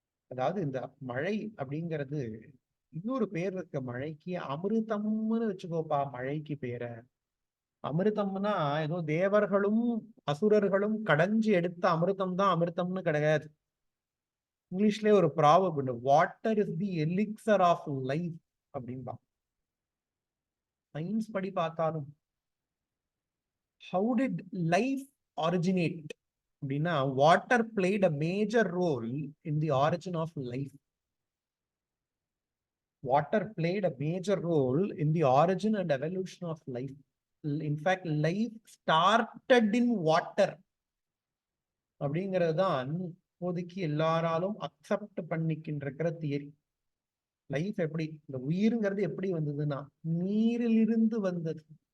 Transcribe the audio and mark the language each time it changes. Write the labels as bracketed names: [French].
[Tamil] அதாவது இந்த மழை அப்படிங்கிறது இன்னொரு பேர் இருக்க மழைக்கு, அமிர்தம்னு வச்சுக்கோப்பா மழைக்கு பேர. அமிர்தம்னா ஏதோ தேவர்களும் அசுரர்களும் கடைஞ்சி எடுத்த அமிர்தம் தான் அமிர்தம்னு கிடையாது. இங்கிலீஷ்லயே ஒரு ப்ராவர்ப் உண்டு, [English] water is the elixir of life [Tamil] அப்படின்பா. [English] science [Tamil] படி பார்த்தாலும் [English] how did life originate [Tamil] அப்படின்னா, [English] Water played a major role in the origin of life. Water played a major role in the origin and evolution of life. In fact, life started in water [Tamil] அப்படிங்கிறது தான் இப்போதைக்கு எல்லாராலும் accept பண்ணிக்கின்ற theory. Life எப்படி, இந்த உயிருங்கிறது எப்படி வந்ததுன்னா நீரிலிருந்து வந்தது.